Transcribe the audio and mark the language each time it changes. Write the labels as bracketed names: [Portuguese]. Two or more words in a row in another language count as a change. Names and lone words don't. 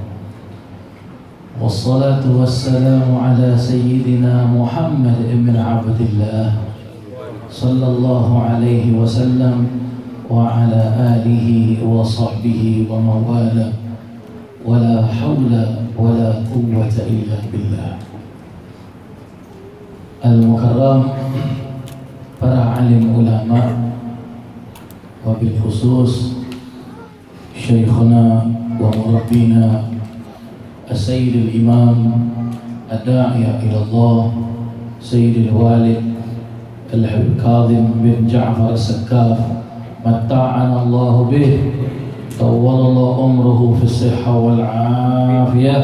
[Arabic] والصلاة والسلام على سيدنا محمد بن عبد الله صلى الله عليه وسلم وعلى آله وصحبه ومن والاه ولا حول ولا قوة إلا بالله. Al-Mukarram, [Indonesian] para alim ulama, [Arabic] وبالخصوص شيخنا ومربينا السيد الإمام الداعي إلى الله سيد الوالد الحبيب كاظم بن جعفر السقاف متعنا الله به طول الله عمره في صحة وعافية.